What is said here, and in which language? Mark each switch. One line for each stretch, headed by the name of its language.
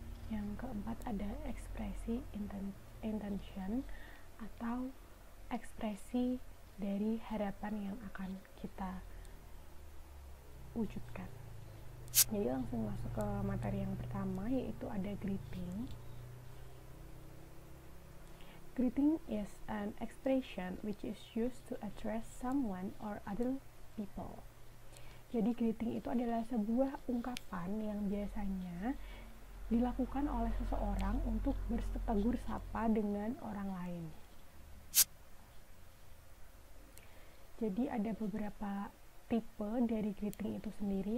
Indonesian: Yang keempat ada ekspresi intention atau ekspresi dari harapan yang akan kita wujudkan. Jadi langsung masuk ke materi yang pertama, yaitu ada greeting.
English: Greeting is an expression which is used to address someone or other people.
Indonesian: Jadi greeting itu adalah sebuah ungkapan yang biasanya dilakukan oleh seseorang untuk bertegur sapa dengan orang lain. Jadi ada beberapa tipe dari greeting itu sendiri.